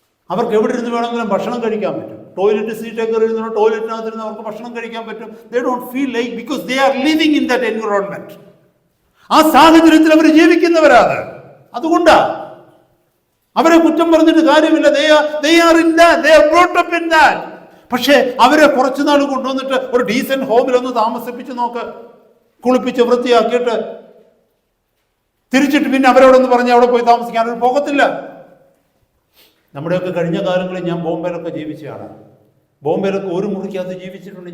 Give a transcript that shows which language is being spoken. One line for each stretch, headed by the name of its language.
Malayalam: അവർക്ക് എവിടെ ഇരുന്ന് വേണമെങ്കിലും ഭക്ഷണം കഴിക്കാൻ പറ്റും. ടോയ്ലറ്റ് സീറ്റൊക്കെ ഇരുന്നോ ടോയ്ലറ്റിനകത്തിരുന്ന് അവർക്ക് ഭക്ഷണം കഴിക്കാൻ പറ്റും.
English: They don't feel like, because they are living in that environment.
Malayalam: ആ സാഹചര്യത്തിൽ അവർ ജീവിക്കുന്നവരാണ്. അതുകൊണ്ടാണ് അവരെ കുറ്റം പറഞ്ഞിട്ട് കാര്യമില്ല.
English: they are in that, they are brought up in that.
Malayalam: പക്ഷേ അവരെ കുറച്ചു നാൾ കൊണ്ടുവന്നിട്ട് ഒരു ഡീസന്റ് ഹോമിലൊന്ന് താമസിപ്പിച്ച് നോക്ക്, കുളിപ്പിച്ച് വൃത്തിയാക്കിയിട്ട് തിരിച്ചിട്ട് പിന്നെ അവരോടൊന്ന് പറഞ്ഞ് അവിടെ പോയി താമസിക്കാൻ അവർ പോകത്തില്ല. നമ്മുടെയൊക്കെ കഴിഞ്ഞ കാലങ്ങളിൽ ഞാൻ ബോംബെയിലൊക്കെ ജീവിച്ചതാണ്. ബോംബെയിലൊക്കെ ഒരു മുറിക്കകത്ത് ജീവിച്ചിട്ടുണ്ട്.